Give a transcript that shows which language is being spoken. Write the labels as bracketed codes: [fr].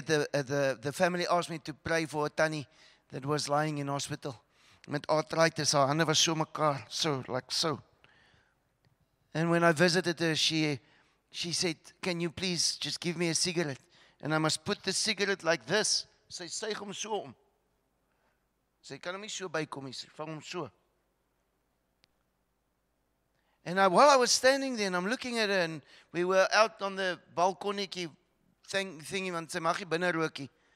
[en] The family asked me to pray for a tannie that was lying in hospital. [af] Met arthritis, haar hande was so mekaar, so, [en] like so. And when I visited her, she said, can you please just give me a cigarette? And I must put the cigarette like this. [af] Sy suig hom so om. Sy kan hom nie so bykom nie, sy vang hom so. [en] And while I was standing there and I'm looking at her and we were out on the balkonnetjie thingy, [af] want sy mag nie binne rookie.